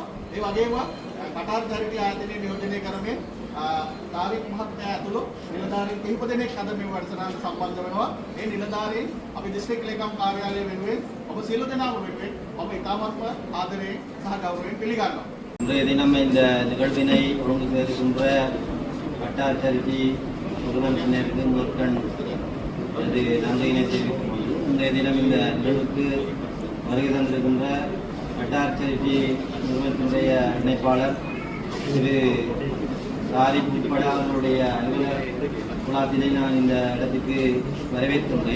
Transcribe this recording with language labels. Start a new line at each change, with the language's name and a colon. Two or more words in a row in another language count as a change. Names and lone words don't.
Sinhala: ඒ වගේම කටාර් චැරිටි ආයතනය නියෝජනය කරමින් තාරික් මහත්මයා ඇතුළු නිලධාරීන් කිහිප දෙනෙක් අද මේ වැඩසටහනට සම්බන්ධ වෙනවා. ඒ නිලධාරීන් අපි දිස්ත්‍රික් ලේකම් කාර්යාලය වෙනුවෙන් ඔබ සියලු දෙනාම වෙනුවෙන් මම ඉතාමත්ම ආදරයෙන් සහ ගෞරවයෙන් පිළිගන්නවා.
Tamil: இன்றைய தினம் இந்த நிகழ்வினை ஒழுங்கு செய்திருக்கின்ற கட்டார் சேரிட்டி நிறுவனத்தினருக்கு முதற்கண் அது நன்றியினை தெரிவிக்கும் போது இன்றைய தினம் இந்த நிகழ்வுக்கு வருகை தந்திருக்கின்ற கட்டார் சேரிட்டி நிறுவனத்தினுடைய இணைப்பாளர் திரு தாரிக் உட்பட அவர்களுடைய அலுவலர் குலாத்தினை நான் இந்த இடத்துக்கு வரவேற்றுள்ளேன்.